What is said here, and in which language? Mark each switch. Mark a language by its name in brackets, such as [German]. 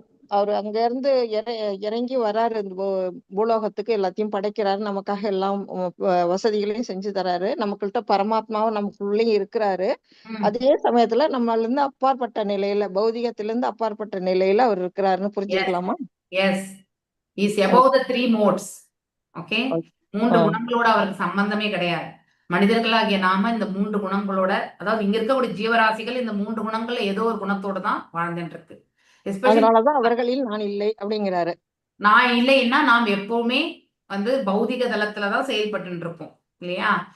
[Tamil] அவர் அங்க இருந்து இறங்கி வராரு, பூலோகத்துக்கு எல்லாத்தையும் படைக்கிறாரு, நமக்காக எல்லாம் வசதிகளையும் செஞ்சு தராரு. நமக்கிட்ட பரமாத்மாவும் நமக்குள்ளேயும் இருக்கிறாரு. அதே சமயத்துல நம்மள இருந்து அப்பாற்பட்ட நிலையில, பௌதிகத்திலிருந்து அப்பாற்பட்ட நிலையில அவர் இருக்கிறாருன்னு புரிஞ்சுக்கலாமா? [English] Yes, is above the 3 modes. [Tamil] Okay, 3 குணங்களோட அவருக்கு சம்பந்தமே கிடையாது. மனிதர்களாகிய நாம இந்த 3 குணங்களோட, அதாவது இங்க இருக்கக்கூடிய ஜீவராசிகள் இந்த 3 குணங்கள்ல ஏதோ ஒரு குணத்தோட தான் வாழ்ந்துட்டு இருக்கு. அதனாலதான் அவர்களில் நான் இல்லை அப்படிங்கிறாரு. நான் இல்லைன்னா நாம் எப்பவுமே வந்து பௌதிக தளத்துலதான் செயல்பட்டு இருப்போம் இல்லையா?